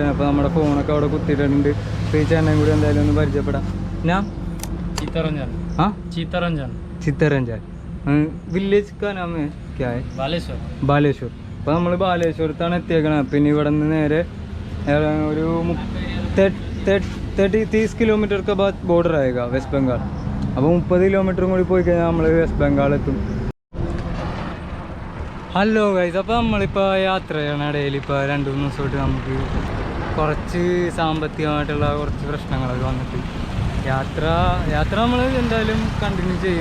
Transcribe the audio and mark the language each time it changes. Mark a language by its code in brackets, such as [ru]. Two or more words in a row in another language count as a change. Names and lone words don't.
[ml] അപ്പോൾ നമ്മുടെ ഫോണൊക്കെ അവിടെ കുത്തിയിട്ടുണ്ട്. അപ്പോൾ ഈ ചേട്ടനെയും കൂടി എന്തായാലും ഒന്ന് പരിചയപ്പെടാം. [hi] ഞാൻ ചിത്തരഞ്ജൻ विलेज का नाम क्या है? [ml] ബാലേശ്വർ. അപ്പോൾ നമ്മൾ ബാലേശ്വരത്താണ് എത്തിയേക്കണത്. പിന്നെ ഇവിടെ നിന്ന് നേരെ ഒരു [hi] 30 किलोमीटर के बाद बॉर्डर आएगा वेस्ट बंगाल. [ml] അപ്പോൾ 30 കിലോമീറ്ററും കൂടി പോയി കഴിഞ്ഞാൽ നമ്മൾ വെസ്റ്റ് ബംഗാൾ എത്തും. ഹലോ ഗൈസ്, അപ്പോൾ നമ്മളിപ്പോൾ യാത്ര ചെയ്യണ ഇടയിൽ ഇപ്പോൾ 2-3 ദിവസമായിട്ട് നമുക്ക് കുറച്ച് സാമ്പത്തികമായിട്ടുള്ള കുറച്ച് പ്രശ്നങ്ങളൊക്കെ വന്നിട്ട് യാത്ര നമ്മൾ എന്തായാലും കണ്ടിന്യൂ ചെയ്യും.